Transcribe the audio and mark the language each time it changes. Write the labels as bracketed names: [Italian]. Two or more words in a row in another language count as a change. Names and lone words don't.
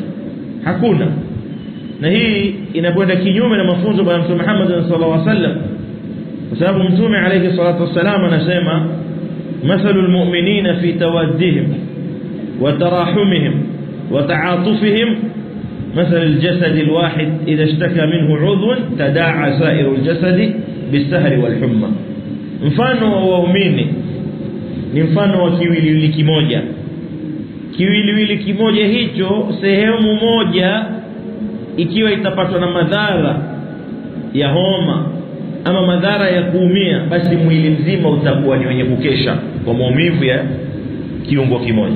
[Swahili] Hakuna. Na hii inakwenda kinyume na mafunzo ya Mtume Muhammad [Arabic] صلى الله عليه وسلم. [Swahili] Kwa sababu Mtume [Arabic] عليه الصلاة والسلام anasema, مثل المؤمنين في توادهم وتراحمهم وتعاطفهم مثل الجسد الواحد إذا اشتكى منه عضو تداعى سائر الجسد بالسهر والحمى. [Swahili] mfano wa waumini ni mfano wa kiwiliwili kimoja. Kiwiliwili kimoja hicho, sehemu moja ikiwa itapatwa na madhara ya homa ama madhara ya kuumia, basi mwili mzima utakuwa ni wenye kukesha kwa maumivu ya kiungo kimoja.